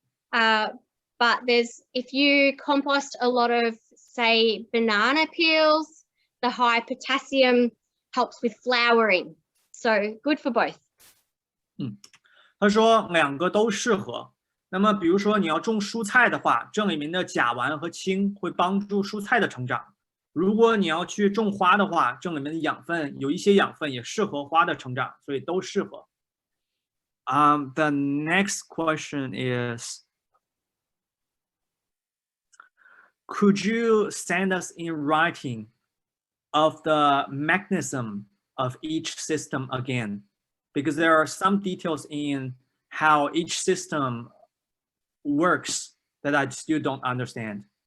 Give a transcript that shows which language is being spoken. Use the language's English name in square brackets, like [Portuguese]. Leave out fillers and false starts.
[English] But if you compost a lot of, say, banana peels, the high potassium helps with flowering. So good for both. [Chinese] 他说两个都适合。那么比如说你要种蔬菜的话，这里面的甲烷和氢会帮助蔬菜的成长。如果你要去种花的话，这里面的养分有一些养分也适合花的成长，所以都适合。 [English] The next question is, could you send us in writing of the mechanism of each system again? Because there are some details in how each system works that I still don't understand.